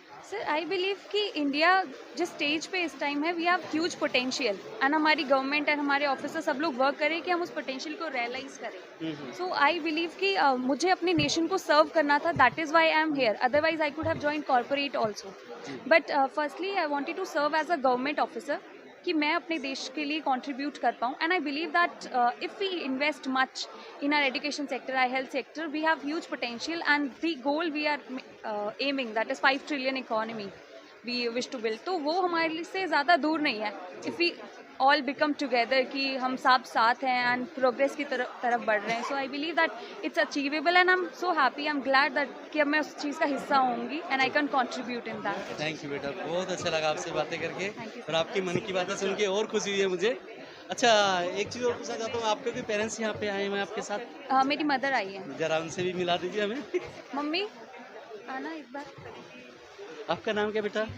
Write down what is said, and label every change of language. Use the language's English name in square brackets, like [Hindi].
[English] sir I believe [Hindi] कि India जिस stage पे इस टाइम है [English] we have huge potential and [Hindi] हमारी गवर्नमेंट एंड हमारे ऑफिसर सब लोग वर्क करें कि हम उस पोटेंशियल को रियलाइज करें। हुँ, हुँ। [English] so I believe [Hindi] कि मुझे अपने नेशन को सर्व करना था, [English] That is why I am here, otherwise I could have join corporate also. [Hindi] Ji. [English] but firstly I wanted to serve as a government officer [Hindi] कि मैं अपने देश के लिए कंट्रीब्यूट कर पाऊँ। [English] and I believe that if we invest much in our education sector, our health sector, we have huge potential and the goal we are aiming, that is 5 trillion economy we wish to build, [Hindi] तो वो हमारे से ज़्यादा दूर नहीं है जी। [English] if we all become together [Hindi] कि हम सब साथ हैं and progress की तरफ बढ़ रहे हैं। [English] So I believe that it's achievable and I'm so happy, I'm glad that [Hindi] कि अब मैं उस चीज़ का हिस्सा होंगी [English] and I [Hindi] ji. [English] can contribute in that। Thank you [Hindi] बेटा, बहुत अच्छा लगा आपसे बातें करके [English] thank you [Hindi] और सर। आपकी मन की बातें सुन के और खुशी हुई है मुझे। अच्छा, एक चीज़ और पूछना चाहता हूँ, आपके कोई पेरेंट्स यहाँ पे आए हुए हैं आपके साथ? मेरी मदर आई है। ज़रा उनसे भी मिला दीजिए हमें। मम्मी आना एक बार। आपका नाम क्या बेटा?